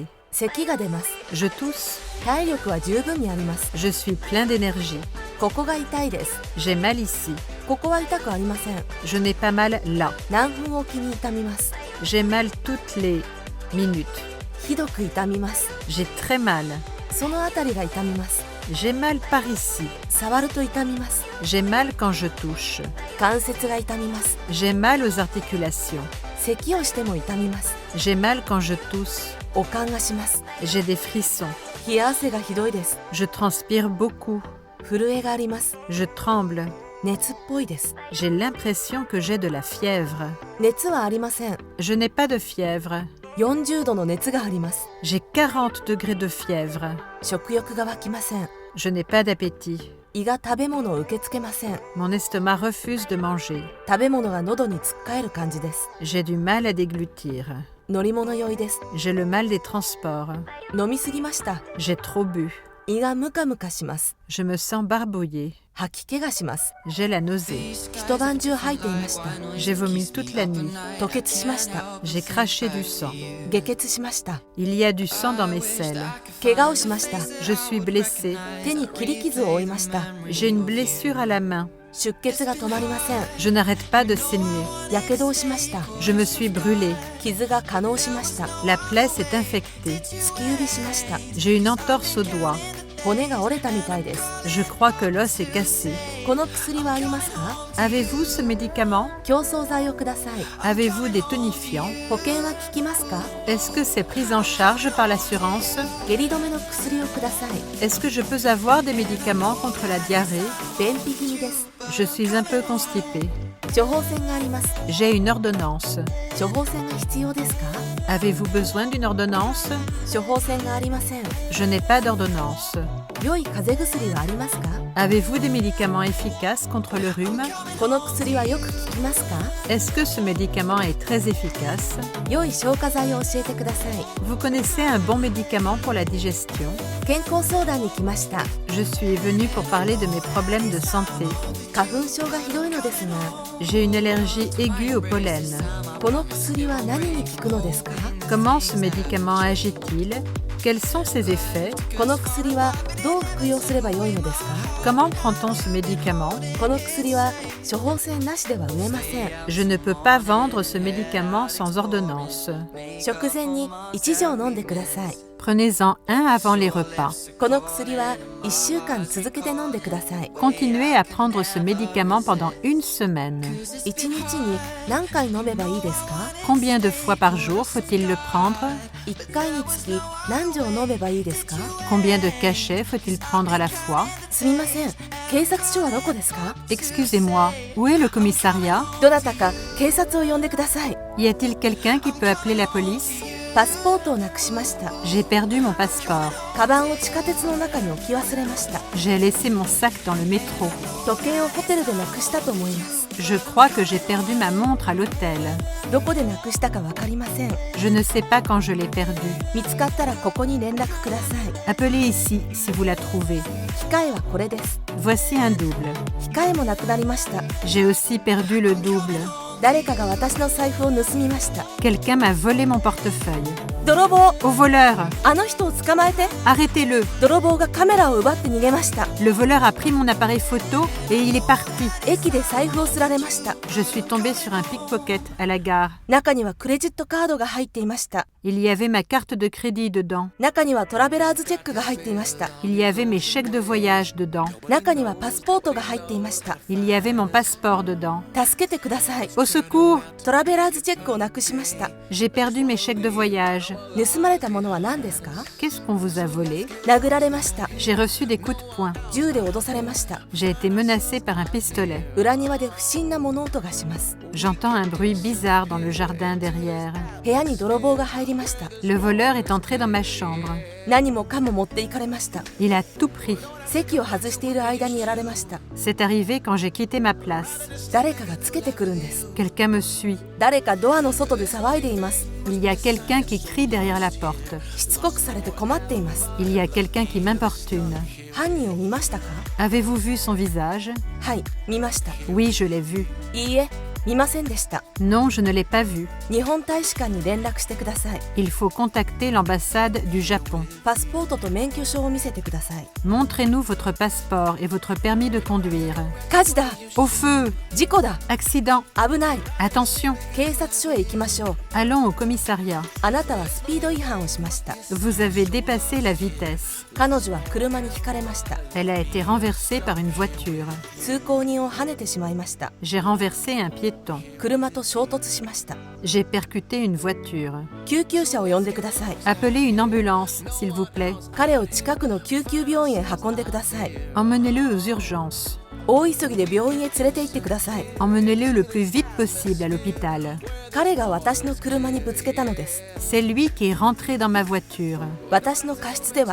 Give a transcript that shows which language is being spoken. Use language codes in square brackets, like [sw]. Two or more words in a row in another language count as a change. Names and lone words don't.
[ja] 咳が出ます。 [fr] Je tousse. [ja] 体力は十分にあります。 [fr] Je suis plein d'énergie. [ja] ここが痛いです。 [fr] J'ai mal ici. [ja] ここは痛くありません。 [fr] Je n'ai pas mal là. [ja] 何分おきに痛みます。 [fr] J'ai mal toutes les minutes. [ja] ひどく痛みます。 [fr] J'ai très mal. [ja] そのあたりが痛みます。 [fr] J'ai mal par ici. [ja] 触ると痛みます。 [fr] J'ai mal quand je touche. [ja] 関節が痛みます。 [fr] J'ai mal aux articulations. [ja] 咳をしても痛みます。 [fr] J'ai mal quand je tousse. [ja] 悪寒がします。 [fr] J'ai des frissons. [ja] 冷や汗がひどいです。 [fr] Je transpire beaucoup. [ja] 震えがあります。 [fr] Je tremble. [ja] 熱っぽいです。 [fr] J'ai l'impression que j'ai de la fièvre. [ja] 熱はありません。 [fr] Je n'ai pas de fièvre. [ja] 40 度の熱があります。 [fr] J'ai 40 degrés de fièvre. [ja] 食欲が湧きません。 [fr] Je n'ai pas d'appétit. [ja] 胃が食べ物を受け付けません。 [fr] Mon estomac refuse de manger. [ja] 食べ物が喉につっかえる感じです。 [fr] J'ai du mal à déglutir. [ja] 乗り物酔いです。 [fr] J'ai le mal des transports. [ja] 飲みすぎました。 [fr] J'ai trop bu. [ja] 胃がムカムカします。 [fr] Je me sens barbouillée. [ja] 吐き気がします。 [fr] J'ai la nausée. [ja] 一晩中吐いていました。 [fr] J'ai vomi toute la nuit. [ja] 吐血しました。 [fr] J'ai craché du sang. [ja] 下血しました。 [fr] Il y a du sang dans mes selles. [ja] 怪我をしました。 [fr] Je suis blessée. [ja] 手に切り傷を負いました。 [fr] J'ai une blessure à la main. [ja] 出血が止まりません。 [fr] Je n'arrête pas de saigner. [ja] やけどをしました。 [fr] Je me suis brûlée. [ja] 傷が化膿しました。 [fr] La plaie s'est infectée. [ja] 突き指しました。 [fr] J'ai une entorse au doigt. [ja] 骨が折れたみたいです。 [fr] Je crois que l'os est cassé. [ja] この薬はありますか？ [fr] Avez-vous ce médicament? [ja] 強壮剤をください。 [fr] Avez-vous des tonifiants? [ja] 保険は効きますか？ [fr] Est-ce que c'est pris en charge par l'assurance? [ja] 下痢止めの薬をください。 [fr] Est-ce que je peux avoir des médicaments contre la diarrhée? [ja] 便秘気味です。 [fr] Je suis un peu constipée. [ja] 処方箋があります。 [fr] J'ai une ordonnance. [ja] 処方箋が必要ですか？ [fr] Avez-vous besoin d'une ordonnance? [ja] 処方箋がありません。 [fr] Je n'ai pas d'ordonnance. [ja] 良い風邪薬はありますか？ [fr] Avez-vous des médicaments efficaces contre le rhume? [ja] この薬はよく効きますか？ [fr] Est-ce que ce médicament est très efficace? [ja] 良い消化剤を教えてください。 [fr] Vous connaissez un bon médicament pour la digestion? [ja] 健康相談に来ました。 [fr] Je suis venue pour parler de mes problèmes de santé. [ja] 花粉症がひどいのですが、 [fr] J'ai une allergie aiguë au pollen. [ja] この薬は何に効くのですか？ [fr] Comment ce médicament agit-il? Quels sont ses effets? [ja] この薬はどう服用すればよいのですか？ [fr] Comment prend-on ce médicament? [ja] この薬は処方箋なしでは売れません。 [fr] Je ne peux pas vendre ce médicament sans ordonnance. [ja] 食前に1錠飲んでください。 [fr] Prenez-en un avant les repas. [ja] この薬は1週間続けて飲んでください。 [fr] Continuez à prendre ce médicament pendant une semaine. [ja] 1日に何回飲めばいいですか？ [fr] Combien de fois par jour faut-il le prendre? [ja] 1 回につき何錠飲めばいいですか？ [fr] Combien de cachets faut-il prendre à la fois? [ja] すみません。警察署はどこですか？ [fr] Excusez-moi, où est le commissariat? [ja] どなたか警察を呼んでください。 [fr] Y a-t-il quelqu'un qui peut appeler la police? [ja] パスポートをなくしました。 [fr] J'ai perdu mon passeport. [ja] カバンを地下鉄の中に置き忘れました。 [fr] J'ai laissé mon sac dans le métro. [ja] 時計をホテルでなくしたと思います。 [fr] Je crois que j'ai perdu ma montre à l'hôtel. [ja] どこでなくしたかわかりません。 [fr] Je ne sais pas quand je l'ai perdue. [ja] 見つかったらここに連絡ください。 [fr] Appelez ici si vous la trouvez. [ja] 控えはこれです。 [fr] Voici un double. [ja] 控えもなくなりました。 [fr] J'ai aussi perdu le double. [ja] 誰かが私の財布を盗みました。 [fr] Quelqu'un m'a volé mon portefeuille. [ja] 泥棒、 [fr] Au voleur! [ja] あの人を捕まえて。 [fr] Arrêtez-le! [ja] 泥棒がカメラを奪って逃げました。 [fr] Le voleur a pris mon appareil photo et il est parti. [ja] 駅で財布をすられました。 [fr] Je suis tombée sur un pickpocket à la gare. [ja] 中にはクレジットカードが入っていました。 [fr] Il y avait ma carte de crédit dedans. [ja] 中にはトラベラーズチェックが入っていました。 [fr] Il y avait mes chèques de voyage dedans. [ja] 中にはパスポートが入っていました。 [fr] Il y avait mon passeport dedans. [ja] 助けてください。 [fr] Au secours! [ja] トラベラーズチェックをなくしました。 [fr] J'ai perdu mes chèques de voyage. [ja] 盗まれたものは何ですか？ [fr] Qu'est-ce qu'on vous a volé? [ja] 殴られました。 [fr] J'ai reçu des coups de poing. [ja] 銃で脅されました。 [fr] J'ai été menacée par un pistolet. [ja] 裏庭で不審な物音がします。 [fr] J'entends un bruit bizarre dans le jardin derrière. [ja] 部屋に泥棒が入りました。 [fr] Le voleur est entré dans ma chambre. [ja] 何もかも持っていかれました。 [fr] Il a tout pris. [ja] 席を外している間にやられました。 [fr] C'est arrivé quand j'ai quitté ma place. [ja] 誰かがつけてくるんです。 [fr] Quelqu'un me suit. [ja] 誰かドアの外で騒いでいます。 [fr] Il y a quelqu'un qui crie derrière la porte. [ja] しつこくされて困っています。 [fr] Il y a quelqu'un qui m'importune. [ja] 犯人を見ましたか？ [fr] Avez-vous vu son visage? [ja] はい、見ました。 [fr] Oui, je l'ai vu. [ja] いいえ、見ませんでした。 [fr] Non, je ne l'ai pas vu. [ja] 日本大使館に連絡してください。 [fr] Il faut contacter l'ambassade du Japon. [ja] パスポートと免許証を見せてください。 [fr] Montrez-nous votre passeport et votre permis de conduire. [ja] 火事だ、 [fr] Au feu! [ja] 事故だ、 [fr] Accident! [ja] 危ない。 [fr] Attention! [ja] 警察署へ行きましょう。 [fr] Allons au commissariat. [ja] あなたはスピード違反をしました。 [fr] Vous avez dépassé la vitesse. [ja] 彼女は車にひかれました。 [fr] Elle a été renversée par une voiture. [ja] 通行人を跳ねてしまいました。 [fr] J'ai renversé un piéton. [ja] 車と衝突しました。 [fr] J'ai percuté une voiture. [ja] 救急車を呼んでください。 [fr] Appelez une ambulance, s'il vous plaît. [ja] 彼を近くの救急病院へ運んでください。 [fr] Emmenez-le aux urgences. [ja] 大急ぎで病院へ連れて行ってください。 [fr] Emmenez-le le plus vite possible à l'hôpital. [ja] 彼が私の車にぶつけたのです。 [fr] C'est lui qui est rentré dans ma voiture. [ja] 私の過失ではありません。